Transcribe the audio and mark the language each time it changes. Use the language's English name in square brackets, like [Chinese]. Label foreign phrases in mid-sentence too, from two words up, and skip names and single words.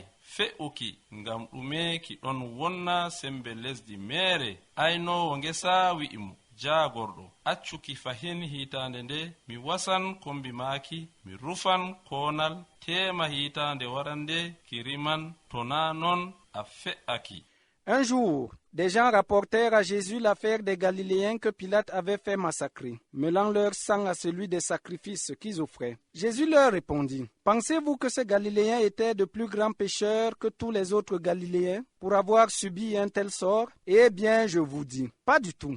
[Fula] fe'uki ngam ɗume ki ɗon wonna sembe lesdi meere? aynowo ngesa wi'i mo, jaagorɗo, accuki fahin hitande nde mi wasan kombi maaki, mi rufan konal, tema hitande warande ki riman, to na non a fe'aki. [French] Un jour, des gens rapportèrent à Jésus l'affaire des Galiléens que Pilate avait fait massacrer, mêlant leur sang à celui des sacrifices qu'ils offraient. Jésus leur répondit, « Pensez-vous que ces Galiléens étaient de plus grands pécheurs que tous les autres Galiléens? pour avoir subi un tel sort? Eh bien, je vous dis, pas du tout.